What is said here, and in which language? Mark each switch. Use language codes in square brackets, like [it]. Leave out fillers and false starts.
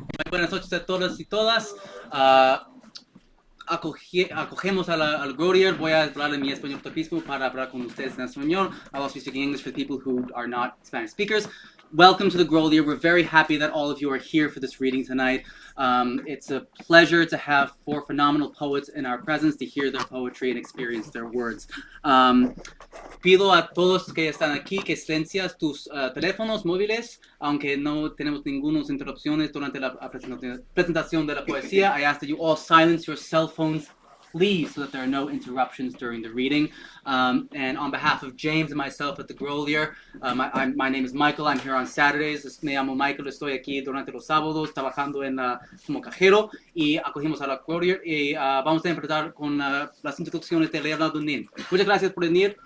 [es] Buenas noches a todos y todas. Acogemos al Grolier. Voy a hablar en mi español topísimo para hablar con ustedes en español. [en] I'll also be speaking English for the people who are not Spanish speakers. Welcome to the Grolier. We're very happy that all of you are here for this reading tonight. It's a pleasure to have four phenomenal poets in our presence to hear their poetry and experience their words. [es] Pido a todos que están aquí que silencias tus teléfonos móviles, aunque no tenemos ninguna interrupciones durante la presentación de la poesía. [en] I ask that you all silence your cell phones, please, so that there are no interruptions during the reading. And on behalf of James and myself at the Grolier, my name is Michael. I'm here on Saturdays. [es] Me llamo Michael. Estoy aquí durante los sábados trabajando como cajero y acogimos a la Grolier y vamos a empezar con las introducciones de Leonardo. Muchas gracias por venir.